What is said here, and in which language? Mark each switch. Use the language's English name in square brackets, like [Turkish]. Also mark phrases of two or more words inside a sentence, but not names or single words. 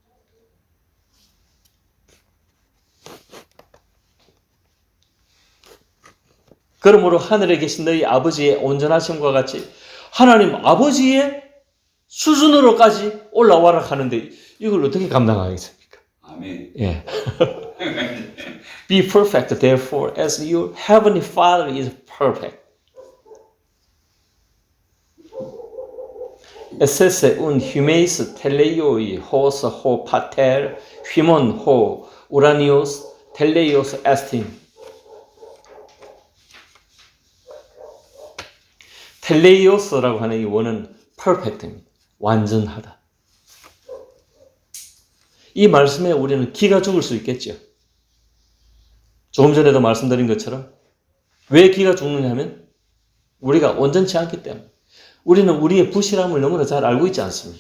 [Korean] 그러므로 하늘에 계신 너희 아버지의 온전하심과 같이 하나님 아버지의 수준으로까지 올라와라 하는데 이걸 어떻게 감당하겠습니까? 아멘. 예. [English] Be perfect, therefore, as your heavenly Father is perfect. [Greek] Ἔσεσθε οὖν ὑμεῖς τέλειοι ὡς ὁ πατὴρ ὑμῶν ὁ οὐράνιος τέλειός ἐστιν. [Korean] 텔레이오스라고 하는 이 원은 perfect입니다. 완전하다. 이 말씀에 우리는 기가 죽을 수 있겠죠. 조금 전에도 말씀드린 것처럼 왜 기가 죽느냐면 우리가 온전치 않기 때문에 우리는 우리의 부실함을 너무나 잘 알고 있지 않습니까?